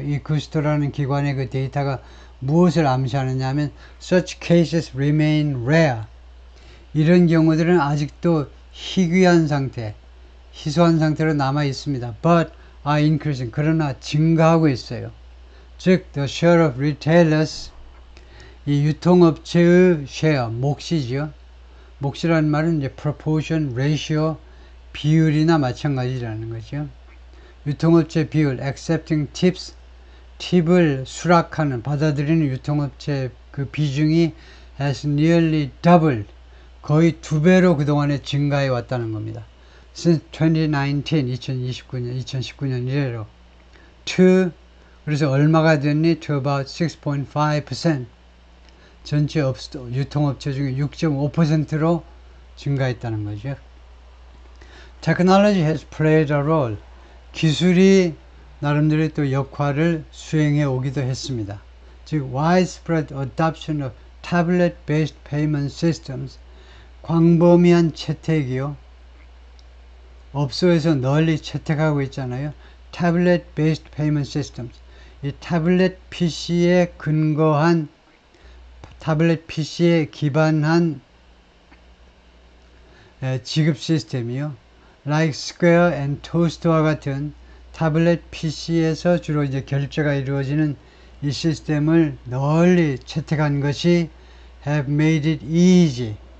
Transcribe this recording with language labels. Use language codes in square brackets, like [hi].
[ko] 이 구스토라는 기관의 그 데이터가 무엇을 암시하느냐 하면 [en] such cases remain rare. [ko] 이런 경우들은 아직도 희귀한 상태, 희소한 상태로 남아 있습니다. [en] But are increasing. [ko] 그러나 증가하고 있어요. [en] 즉, the share of retailers, [ko] 이 유통업체의 [en] share, [ko] 몫이죠. 몫이라는 말은 이제 [en] proportion, ratio, [ko] 비율이나 마찬가지라는 거죠. 유통업체 비율, [en] accepting tips, [ko] 팁을 수락하는, 받아들이는 유통업체 그 비중이 [en] has nearly doubled, [ko] 거의 2배로 그동안에 증가해 왔다는 겁니다. [en] Since 2019, [ko] 2019년 이래로. to, 그래서 얼마가 됐니? [en] To about 6.5%. [ko] 전체 유통업체 중에 6.5%로 증가했다는 거죠. [en] Technology has played a role. [ko] 기술이 나름대로 또 역할을 수행해 오기도 했습니다. [en] 즉, widespread adoption of tablet-based payment systems. [ko] 광범위한 채택이요. 업소에서 널리 채택하고 있잖아요. [en] tablet-based payment systems. [ko] 이 타블렛 PC에 근거한, 타블렛 PC에 기반한 지급 시스템이요. [en] like Square and Toast [ko] 와 같은 타블렛 PC에서 주로 이제 결제가 이루어지는 이 시스템을 널리 채택한 것이 [en] have made it easy.